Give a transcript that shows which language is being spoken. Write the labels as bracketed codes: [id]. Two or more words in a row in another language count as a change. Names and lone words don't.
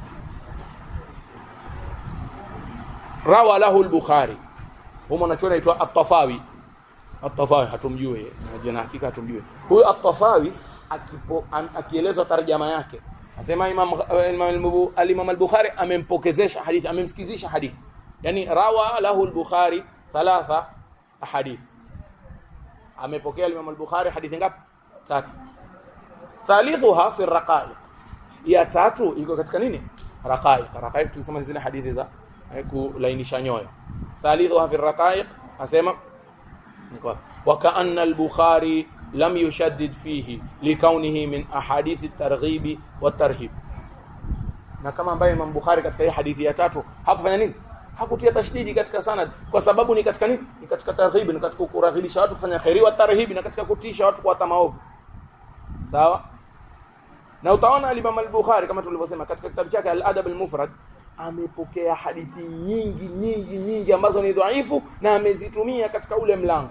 [ar] روى له البخاري. [sw] Huyo mwanachuoni anaitwa At-Tafawi. At-Tafawi hatumjui, jina hakika hatumjui. Huyo At-Tafawi akieleza tarjama yake, asema Imam al-Bukhari amempokezesha hadithi, amemsikizisha hadithi. [ar] Yani روى له البخاري 3 أحاديث. [sw] Amepokea Imam al-Bukhari hadithi ngapi? 3. [ar] ثالثها في الرقائق. [sw] Ya 3 iko katika nini? Raqaiq. Raqaiq tulisema zile hadithi za kulainisha nyoyo. [ar] ثالثها في الرقائق, asema وكأن البخاري لم يشدد فيه لكونه من احاديث الترغيب والترهيب. [sw] Na kama ambaye Imam Bukhari katika hii hadithi ya 3 hakufanya nini? Hakutia tashdidi katika sanad, kwa sababu ni katika nini? Ni katika targhib, ni katika kuraghibisha watu kufanya khairi, [ar] وترهيب [sw] na katika kutisha watu kwa maovu. Sawa? Na utaona Imam al-Bukhari kama tulivyosema katika kitabu chake al-Adab al-Mufrad amepokea hadithi nyingi ambazo ni dhaifu na amezitumia katika ule mlango.